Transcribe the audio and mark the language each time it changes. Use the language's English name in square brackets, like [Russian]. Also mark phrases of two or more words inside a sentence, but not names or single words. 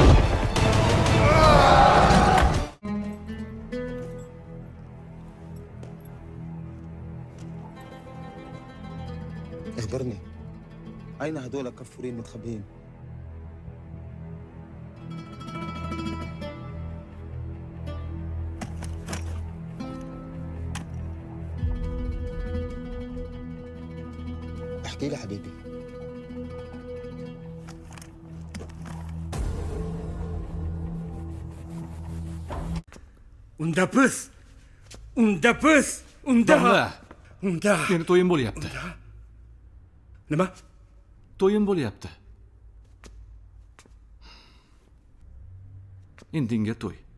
[Arabic] اخبرني أين هدول الكفورين متخبيين؟ احكي لي حبيبي. [Uzbek] Unda biz. Domla, Unda. meni to'yim bo'lyapti. Nima? To'yim bo'lyapti. Indinga to'y.